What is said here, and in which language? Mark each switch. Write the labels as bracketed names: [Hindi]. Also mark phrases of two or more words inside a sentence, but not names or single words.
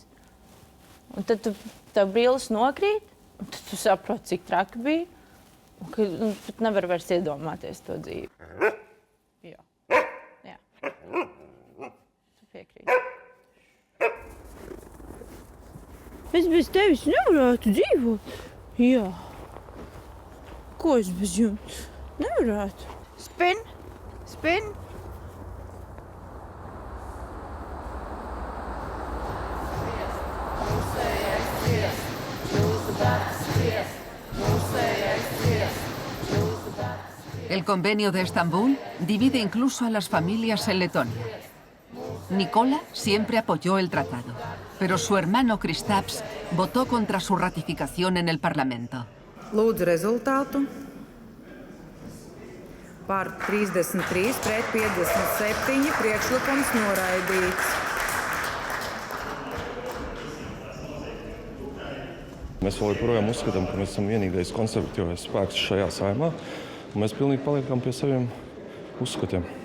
[Latvian] Un tad tev brilles nokrīt, un tad tu saproti, cik traki bija, un tu nevari vairs iedomāties to dzīvi. Jā. Tu piekrīti. Es bez tevis nevarētu dzīvot. Jā. Ko es bez jums nevarētu? Spin. [Spanish] El convenio de Estambul divide incluso a las familias en Letonia. Nicola siempre apoyó el tratado, pero su hermano Kristaps votó contra su ratificación en el Parlamento. [Latvian] Lūdzu rezultātu. Par 33 pret 57 priekšlikums noraidīts. Mēs vēl joprojām uzskatām, ka mēs esam vienīgais konservatīvais spēks šajā saimā, un mēs pilnīgi paliekam pie saviem uzskatiem.